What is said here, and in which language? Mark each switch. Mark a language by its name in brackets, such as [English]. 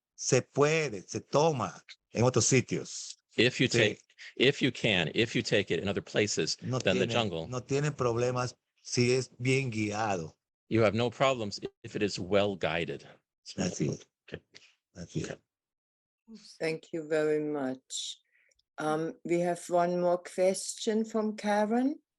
[Spanish] Se toma en otros sitios. [English] If you take it in other places than the jungle. [Spanish] No tiene problemas si es bien guiado. [English] You have no problems if it is well guided. That's it. Okay. That's it. Thank you very much. We have one more question from Karen.